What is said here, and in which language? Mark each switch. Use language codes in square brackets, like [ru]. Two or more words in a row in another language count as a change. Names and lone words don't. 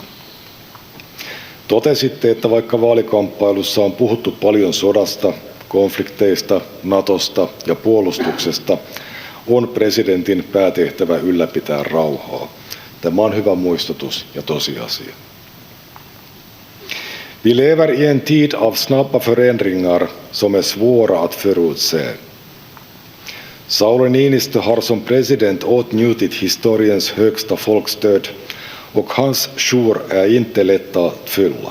[fi] Totesitte, että vaikka vaalikamppailussa on puhuttu paljon sodasta, konflikteista, Natosta ja puolustuksesta, on presidentin päätehtävä ylläpitää rauhaa. Tämä on hyvä muistutus ja tosiasia. [sv] Vi lever i en tid av snabba förändringar som är svåra att förutse. Sauli Niinistö har som president åtnjutit historiens högsta folkstöd och hans jour är inte lätta att fylla.